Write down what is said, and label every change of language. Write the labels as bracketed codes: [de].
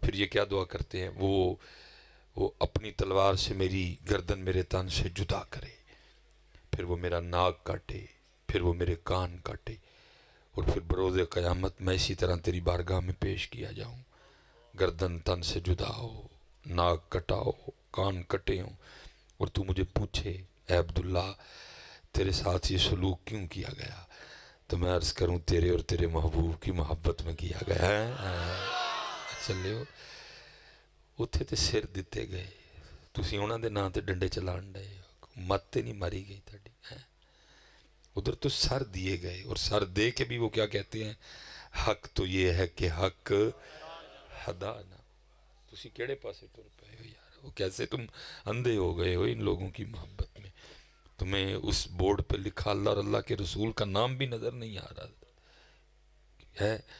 [ur] پھر یہ کیا دعا کرتے ہیں، وہ اپنی تلوار سے میری گردن میرے تن سے جدا کرے، پھر وہ میرا ناک کاٹے، پھر وہ میرے کان کاٹے، اور پھر بروز قیامت میں اسی طرح تیری بارگاہ میں پیش کیا جاؤں. گردن تن سے جدا ہو، ناک کٹا ہو، کان کٹے ہوں، اور تو مجھے پوچھے اے عبداللہ تیرے ساتھ یہ سلوک کیوں کیا گیا، تو میں عرض کروں تیرے اور تیرے محبوب کی محبت میں کیا گیا ہے. [pa] چلے ہو اتھے تے سر دیتے گئے، تسی انہاں دے نا تے ڈنڈے چلان ڈے، مت تے نہیں ماری گئی تھاڑی. [ur] ادھر تو سر دیے گئے، اور سر دے کے بھی وہ کیا کہتے ہیں، حق تو یہ ہے کہ حق ہدا نہ. [pa] تسی کیڑے پاسے ٹر پائے ہو یار، [ur] وہ کیسے تم اندھے ہو گئے ہو ان لوگوں کی محبت میں. تمہیں اس بورڈ پہ لکھا اللہ اور اللہ کے رسول کا نام بھی نظر نہیں آ رہا ہے.